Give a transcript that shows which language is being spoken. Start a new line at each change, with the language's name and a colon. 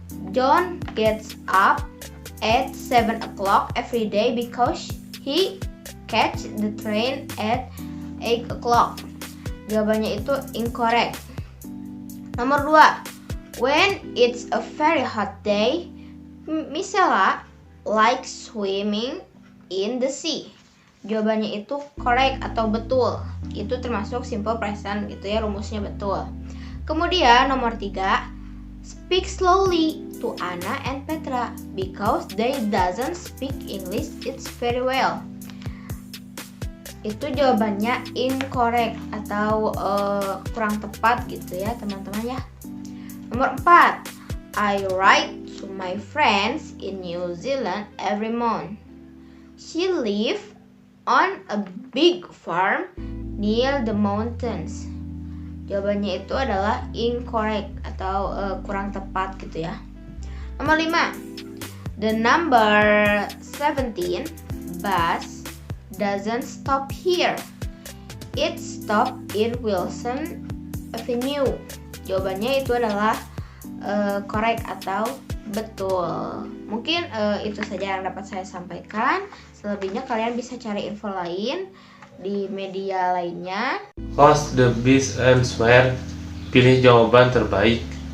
English: John gets up at 7 o'clock every day because he catch the train at 8 o'clock.
Indonesian: Jawabannya itu incorrect. Nomor 2.
English: When it's a very hot day, Misela likes swimming in the sea.
Indonesian: Jawabannya itu correct atau betul. Itu termasuk simple present gitu ya, rumusnya betul. Kemudian nomor 3,
English: speak slowly to Anna and Petra because they doesn't speak English it's very well.
Indonesian: Itu jawabannya incorrect atau kurang tepat gitu ya teman-teman ya. Nomor 4,
English: I write to my friends in New Zealand every month. She live on a big farm near the mountains.
Indonesian: Jawabannya itu adalah incorrect atau kurang tepat gitu ya. Nomor 5,
English: the number 17 bus doesn't stop here. It stop in Wilson Avenue.
Indonesian: Jawabannya itu adalah correct atau betul. Mungkin itu saja yang dapat saya sampaikan. Selebihnya kalian bisa cari info lain di media lainnya.
English: Host the best answer.
Indonesian: Pilih jawaban terbaik.